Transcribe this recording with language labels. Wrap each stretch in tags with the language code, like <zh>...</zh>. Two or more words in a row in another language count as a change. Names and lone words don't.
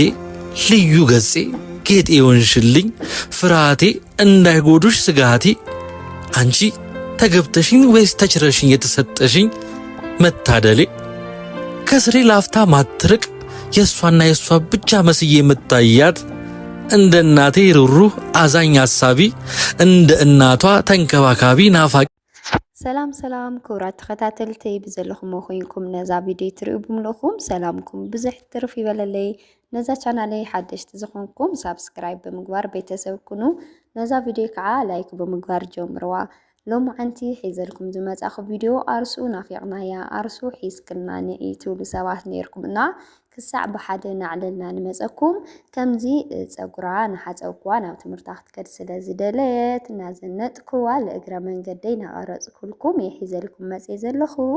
<am>ልዩ ገጼ ጌጤ የሆንሽልኝ ፍርሃቴ እንዳይጎዱሽ ስጋቴ አንቺ ተገብተሽኝ ወይስ ተችረሽኝ የተሰጠሽኝ መታደሌ ከስሬ ላፍታ ማትርቅ የሷና የሷ ብቻ መስዬ የምታያት እንደ እናቴ ሩሩህ አዛኝ አሳቢ እንደ እናቷ ተንከባካቢ ናፋቂ</am> <ti>ሰላም ክብራት ተኸታተልቲ ብዘለኹም ኮይንኩም ነዛ ቪድዮ ትሪኡ ብምልኹም ሰላምኩም ብዙሕ ትርፍ ይበለለይ ነዛ ቻናለይ ሓደሽቲ ዝኾንኩም ሳብስክራይብ ብምግባር ቤተሰብ ኩኑ ነዛ ቪድዮ ከዓ ላይክ ብምግባር ጀምርዋ ሎሚ ዓንቲ ሒዘልኩም ዝመጻኹ ቪድዮ ኣርሱ ናፊቕናያ ኣርሱ ሒዝክና ንኢ ትብሉ ሰባት ነርኩምና ክሳዕ ብሓደ ናዕለልና ንመፀኩም ከምዚ ፀጉራ ንሓፀብክዋ ናብ ትምህርታ ክትከድ ስለ ዝደለየት እናዘነጥክዋ ለእግረ መንገደይ ናቐረፅኩልኩም የሒዘልኩም መፅየ ዘለኹ</ti>